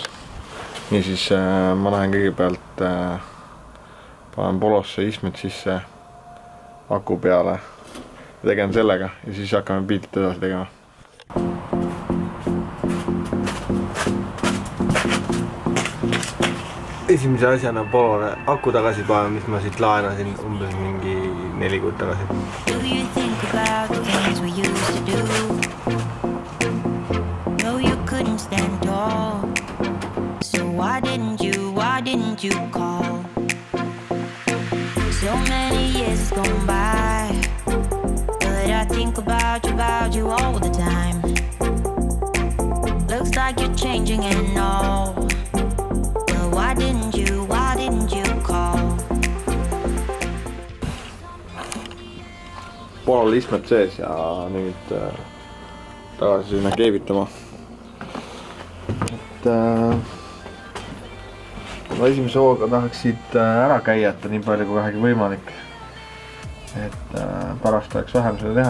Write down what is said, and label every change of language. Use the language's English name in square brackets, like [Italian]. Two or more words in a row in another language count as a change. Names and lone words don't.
[Estonian] Nii siis ma lähen kõigepealt panen polosse istmed sisse aku peale ja tegem sellega ja siis hakkame biitit edasi tegema. Esimese asjana polole aku tagasi panen, mis ma siit laenasin umbes mingi 4 kuud tagasi. [English] Why didn't you call? So many years has gone by, but I think about you all the time. Looks like you're changing and all, but why didn't you call? [Estonian] Pool istmed sees ja nüüd tagasi sinna keevitama. Ma esimese hooga tahaks siit ära käiata nii palju kui vähegi võimalik, et pärast oleks vähem seda teha.